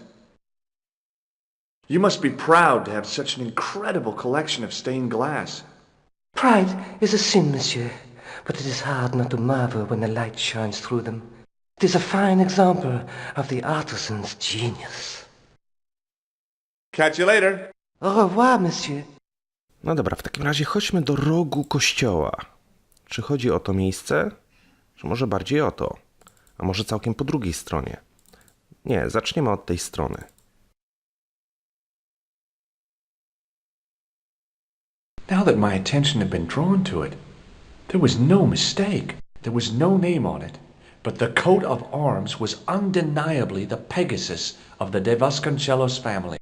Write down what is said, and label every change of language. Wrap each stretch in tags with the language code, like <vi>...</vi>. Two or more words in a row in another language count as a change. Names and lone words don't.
<en>You must be proud to have such an incredible collection of stained glass. Pride is a sin, monsieur, but it is hard not to marvel when the light shines through them. It is a fine example of the artisan's genius. Catch you later.</en> <fr>Au revoir, monsieur.</fr> <pl>No dobra, w takim razie chodźmy do rogu kościoła. Czy chodzi o to miejsce? Czy może bardziej o to? A może całkiem po drugiej stronie? Nie, zaczniemy od tej strony.</pl> <en>Now that my attention had been drawn to it, there was no mistake. There was no name on it, but the coat of arms was undeniably the Pegasus of the de Vasconcelos family.</en>